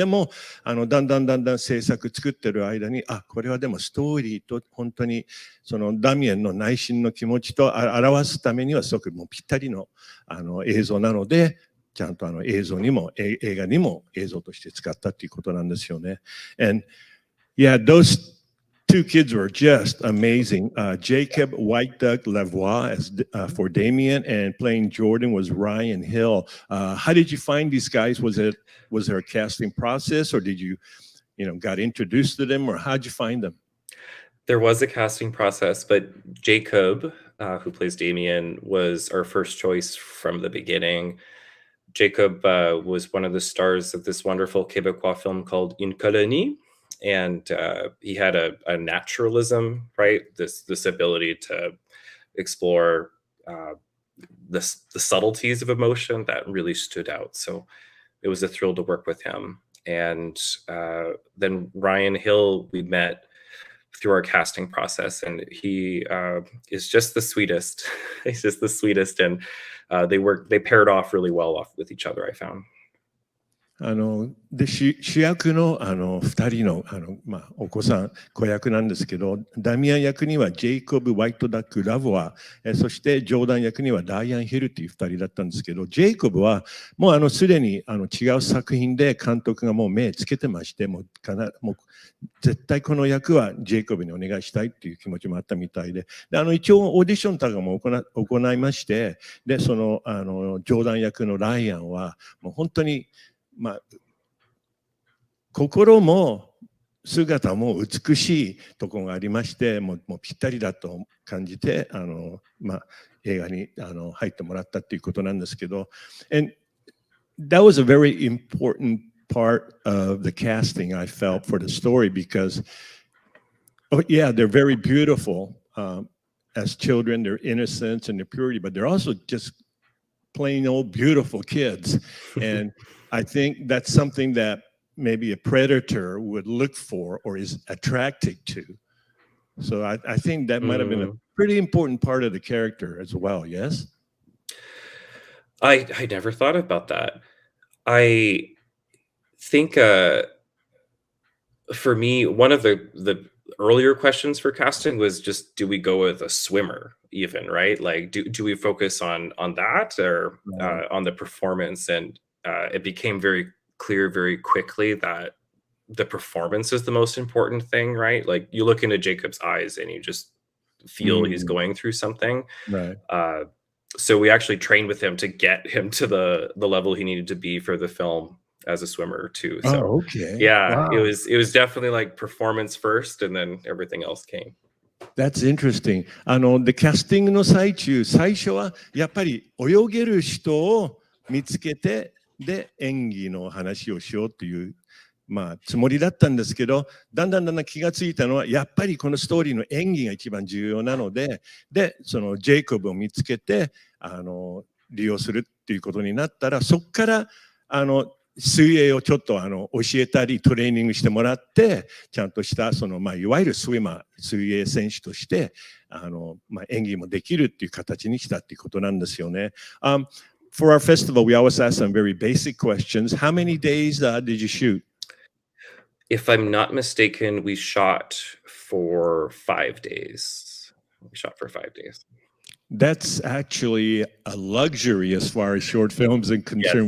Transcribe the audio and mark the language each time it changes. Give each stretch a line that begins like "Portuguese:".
Japanese: でもだんだん制作作ってる間にこれはでもストーリーと本当にダミアンの内心の気持ちと表すためにはすごくもうぴったりの映像なので、ちゃんと映像にも映画にも映像として使ったっていうことなんですよね。
English: And yeah, those two two kids were just amazing. Jacob White Duck Lavoie as for Damien, and playing Jordan was Ryan Hill. How did you find these guys? Was there a casting process, or did you got introduced to them, or how'd you find them? There was a casting process, but Jacob, who plays Damien, was our first choice from the beginning. Jacob was one of the stars of this wonderful Quebecois film called Une Colonie, and he had a naturalism, right? This ability to explore the subtleties of emotion that really stood out. So it was a thrill to work with him. And then Ryan Hill, we met through our casting process, and he is just the sweetest. He's just the sweetest, and they paired off really well with each other, I found.
Japanese: で主役の2人のお子さん子役なんですけど、ダミアン役にはジェイコブ・ワイトダック・ラボア、そしてジョーダン役にはライアン・ヒルという2人だったんですけど、ジェイコブはもうすでに違う作品で監督がもう目つけてまして、もう絶対この役はジェイコブにお願いしたいっていう気持ちもあったみたいで、一応オーディションとかも行いまして、でそのジョーダン役のライアンはもう本当に心も姿も美しいところがありまして、もうぴったりだと感じて映画に入ってもらったっていうことなんですけど、
English: and that was a very important part of the casting I felt for the story, because yeah, they're very beautiful as children, they're innocence and their purity, but they're also just plain old beautiful kids. And I think that's something that maybe a predator would look for or is attracted to. So I think that might have been a pretty important part of the character as well, yes? I never thought about that. I think for me, one of the earlier questions for casting was just, do we go with a swimmer even, right? Like, do we focus on that, or on the performance? And it became very clear very quickly that the performance is the most important thing, right? Like, you look into Jacob's eyes and you just feel he's going through something. Right. So we actually trained with him to get him to the level he needed to be for the film as a swimmer too. So okay. Yeah, Wow. it was definitely like performance first, and then everything else came. That's interesting.
Japanese: でキャスティングの最初はやっぱり泳げる人を見つけて、で演技の話をしようというつもりだったんですけど、だんだん気がついたのは、やっぱりこのストーリーの演技が一番重要なので、そのジェイコブを見つけて利用するっていうことになったら、そこから水泳をちょっと教えたりトレーニングしてもらって、ちゃんとしたいわゆる水泳選手として演技もできるっていう形にしたっていうことなんですよね。
English: For our festival, we always ask some very basic questions. How many days did you shoot? If I'm not mistaken, we shot for 5 days. That's actually a luxury as far as short films are concerned.